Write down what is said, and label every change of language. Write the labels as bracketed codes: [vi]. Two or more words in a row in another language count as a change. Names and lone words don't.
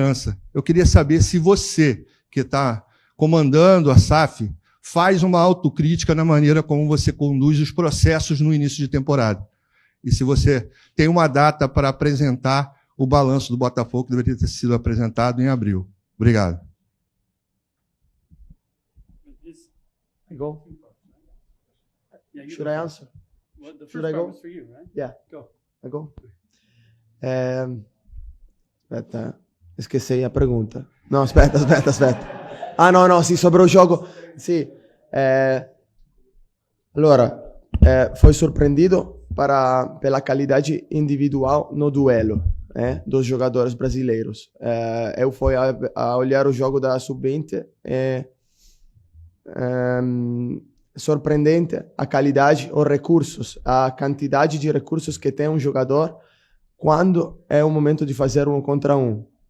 [pt] Eu queria saber se você, que está comandando a SAF, faz uma autocrítica na maneira como você conduz os processos no início de temporada. E se você tem uma data para apresentar o balanço do Botafogo, que deveria ter sido apresentado em abril. Obrigado. [en] Go. Should I answer? Well, the first Should I part go? was for you, right? Yeah. Go. I go? [it] Aspetta, [pt] esqueci a pergunta. No, [it] aspetta. Ah, no, sì, [pt] sobre o [it] gioco. Sì. Allora, [pt] foi surpreendido pela qualidade individual no duelo dos jogadores brasileiros. Eu fui a olhar o jogo da Sub-20 e surpreendente a qualidade, os recursos, a quantidade de recursos que tem um jogador quando é o momento de fazer 1 contra 1.